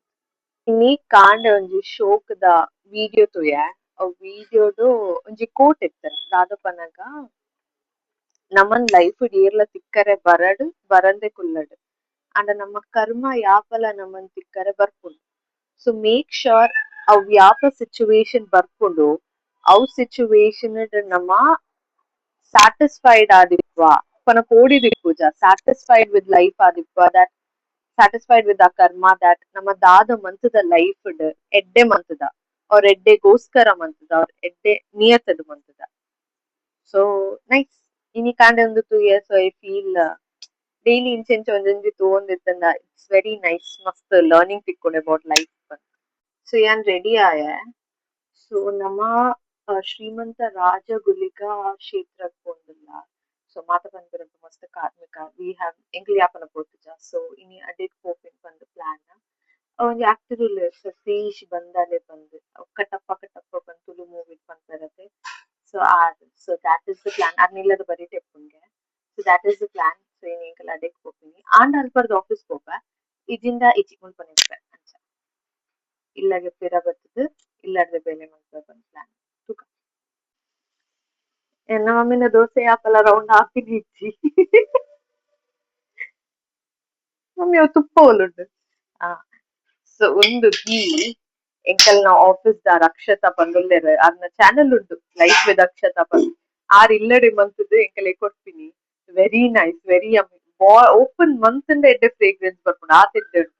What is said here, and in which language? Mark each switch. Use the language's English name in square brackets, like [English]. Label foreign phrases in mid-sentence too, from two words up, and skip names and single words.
[Tulu] ನೀ ಕಾಂಡೆ ಒಂಜಿ ಶೋಕುದ ವಿಡಿಯೋ ತೂಯೆ ಆ ವಿಡಿಯೋಡು ಒಂಜಿ ಕೋಟ್ ಇತ್ತೆರ್ ದಾದ ಪನಗ ನಮನ್ ಲೈಫ್ ಡ್ ಏರ್ಲ ತಿಕ್ಕರೆ ಬರಡ್ ಬರಂದೆ ಕುಲ್ಲಡ್ ಆಂಡ ನಮ ಕರ್ಮ ಯಾಪಲ ನಮನ್ ತಿಕ್ಕರೆ ಬರ್ಪುಂಡು. [English] so make sure [Tulu] ಅವ್ ಯಾಪ ಸಿಚುವೇಶನ್ ಬರ್ಪುಂಡು ಅವ್ ಸಿಚುವೇಶನ್ ಡ್ ನಮ ಸ್ಯಾಟಿಸ್ಫೈಡ್ ಆದಿಪ್ಪ ಪನ ಕೋಡಿದಿಪ್ಪುಜ [English] satisfied with life [Tulu] ಆದಿಪ್ಪ [English] that satisfied with [Tulu] ಆ ಕರ್ಮ ದಟ್ ನಮ್ಮ ದಾದ ಮಂತುದ ಲೈಫ್ ಡ್ ಎಡ್ಡೆ ಮಂತುದ ಅವ್ರ ಎಡ್ಡೆಗೋಸ್ಕರ ಮಂತುದ ಅವ್ರ ಎಡ್ಡೆ ನಿಯತ್ತುದು ಮಂತುದ. [English] so nice [Tulu] ಇನಿ ಕಾಂಡೆ ಒಂದು [English] 2 years I feel daily [Tulu] ಇಂಚೆಂಚ ಒಂಜೊಂಜಿ ತೂವೊಂದಿತ್ತಂಡ [English] it's very nice [Tulu] ಮಸ್ತ್ ಲರ್ನಿಂಗ್ ತಿಕ್ಕುಂಡು [English] about life. [Tulu] ಸೊ ಯಾನ್ ರೆಡಿ ಆಯೆ ಸೊ ನಮ ಶ್ರೀಮಂತ ರಾಜಗುಲಿಗ ಕ್ಷೇತ್ರಗ್ ಪೋಂದುಲ್ಲ ಸೊ ಮಾತ ಪನ್ಪುನಂತ ಮಸ್ತ್ ಕಾರ್ಮಿಕ [English] we have [Tulu] ಎಂಕ್ಲೆ ಯಾಪನ ಪೋತುಜ ಸೊ ಇನಿ ಅಡೆಗ್ ಪೋಪಿನ್ ಪಂದ್ ಪ್ಲಾನ್ ಒಂಜಿ ಆಕ್ಟರ್ ಉಲ್ಲೆರ್ ಸತೀಶ್ ಬಂದಾಲೆ ಪಂದ್ ಕಟ್ಟಪ್ಪ ಪಂದ್ ತುಲು ಮೂವಿ ಪನ್ಪೆರತೆ ಸೊ ಆದ್ [English] so that is the plan [Tulu] ಅರ್ನ ಇಲ್ಲದ ಬರಿ ಟೆಪ್ಪುಂಗೆ [English] so that is the plan. [Tulu] ಸೊ ಇನಿ ಎಂಕಲ್ ಅಡೆಗ್ ಪೋಪಿನಿ ಆಂಡ ಅಲ್ಪರ್ದ ಆಫೀಸ್ ಪೋಪೆ ಇಜಿಂದ ಇಜಿ ಮುಲ್ಪನೆ ಅಂಚ ಇಲ್ಲಗೆ ಪಿರ ಬತ್ತುದು ಇಲ್ಲಡ್ದೆ ಬೇಲೆ ಮನ್ಪುವೆ ಪಂದ್ ಪ್ಲಾನ್ ತುಕ ಎನ್ನ ಮಮ್ಮಿನ ದೋಸೆ ಆಪಲ ರೌಂಡ್ ಹಾಪಿನಿ ಇಜ್ಜಿ ಮಮ್ಮಿ ಅವು ತುಪ್ಪ ಒಲುಂಡು ಆ ಸೊ ಒಂದು ಈ ಎಂಕಲ್ನ ಆಫೀಸ್ ದ ರಕ್ಷತಾ ಪಂದುಲ್ಲೆರ್ ಅರ್ನ ಚಾನೆಲ್ ಉಂಡು ಲೈಫ್ ವಿತ್ ಅಕ್ಷತಾ ಪಂದ್ ಆರ್ ಇಲ್ಲಡೆ ಮಂತುದು ಎಂಕಲೆ ಕೊರ್ಪಿನಿ [English] very nice very yummy [Tulu] ಓಪನ್ ಮಂತುಂಡ ಎಡ್ಡೆ ಫ್ರೇಗ್ರೆನ್ಸ್ ಬರ್ಪುಂಡು ಆತ್ ಎಡ್ಡೆ ಉಂಡು.